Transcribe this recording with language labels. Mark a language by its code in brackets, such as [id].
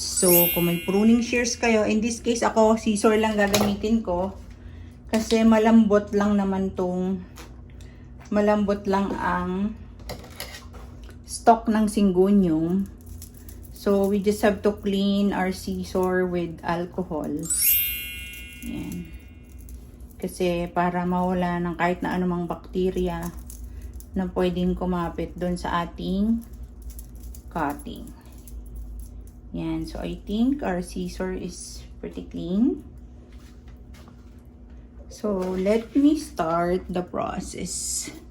[tl] So, kung may pruning shears kayo, [en] in this case, [tl] ako, scissor lang gagamitin ko. Kasi malambot lang naman malambot lang ang stock ng Syngonium. [en] So, we just have to clean our scissor with alcohol. [tl] Yan. Kasi para mawala ng kahit na anumang bakterya na pwedeng kumapit doon sa ating cutting. Yan. [en] So, I think our scissor is pretty clean. So, let me start the process.